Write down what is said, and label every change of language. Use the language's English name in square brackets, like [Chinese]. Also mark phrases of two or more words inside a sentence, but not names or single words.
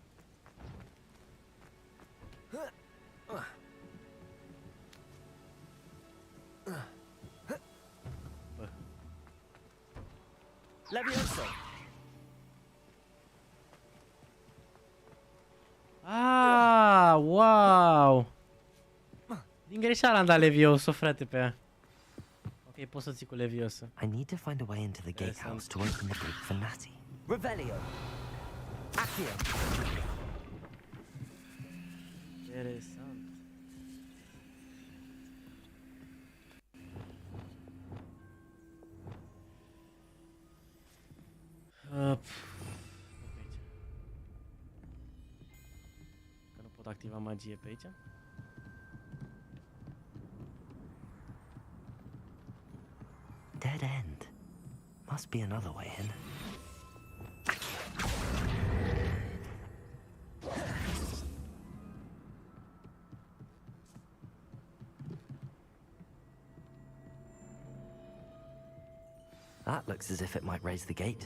[Romanian] Bă. Leviosa. [English] Ah, wow! [Romanian] Din greșeală am dat Levioso, frate, pe ea. Ok, poți să ții cu Levioso. [English] I need to find a way into the gatehouse to open the gate for Natty. Revelio. Accio. [Romanian] Interesant. Că nu pot activa magie pe aici. [English] Dead end. Must be another way in. That looks as if it might raise the gate.